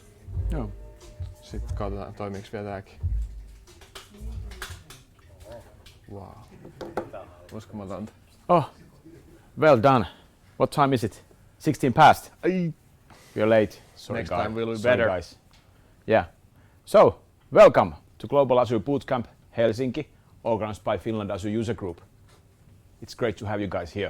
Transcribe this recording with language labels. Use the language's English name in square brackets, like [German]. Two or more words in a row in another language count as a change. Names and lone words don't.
[Finnish] Joo. Sitten katsotaan, toimiiks vielä tääkin. Wow. Uskomatonta. [English] Oh, well done. What time is it? 16 past. You're late. Sorry, Next time will be Sorry, better. guys. Yeah. So, welcome to Global Azure Bootcamp Helsinki, organized by Finland Azure User Group. It's great to have you guys here.